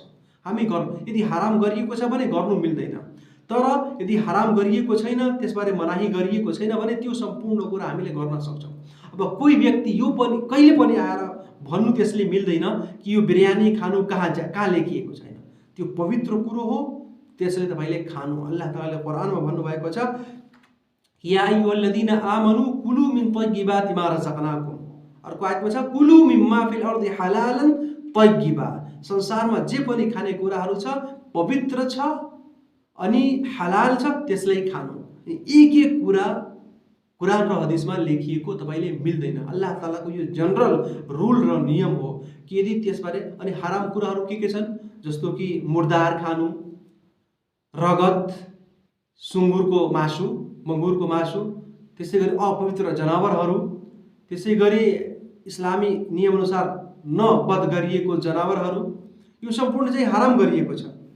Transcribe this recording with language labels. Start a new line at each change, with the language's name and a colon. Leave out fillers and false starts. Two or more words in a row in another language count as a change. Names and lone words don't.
Nepali: हामी यदि हराम गरिएको छ भने गर्नु मिल्दैन, तर यदि हराम गरिएको छैन, त्यसबारे मनाही गरिएको छैन भने त्यो सम्पूर्ण कुरा हामीले गर्न सक्छौँ। अब कोही व्यक्ति यो पनि कहिले पनि आएर भन्नु त्यसले मिल्दैन कि यो बिरयानी खानु कहाँ लेखिएको छैन, त्यो पवित्र कुरो हो, त्यसले तपाईले खानु। अल्लाह ताआलाले कुरानमा भन्नुभएको छ,
Arabic: يا أيها الذين آمنوا كلوا من طيبات ما رزقناكم.
Nepali: अर्को आयतमा छ,
Arabic: كلوا مما في الأرض حلالا طيبا.
Nepali: संसारमा जे पनि खाने कुराहरू छ पवित्र छ अनि हलाल छ, त्यसलाई खानु। एक एक कुरा कुरान र हदिसमा लेखिएको तपाईले मिल्दैन। अल्लाह ताआलाको यो
English: general rule
Nepali: र नियम हो कि यदि त्यसबारे अनि हराम कुराहरू के छन्, जस्तो कि मुर्दार खानु, रगत, सुँगुरको मासु, मङ्गुरको मासु, त्यसै गरी अपवित्र जनावरहरू, त्यसै गरी इस्लामी नियमअनुसार नवध गरिएको जनावरहरू, यो सम्पूर्ण चाहिँ हराम गरिएको छ।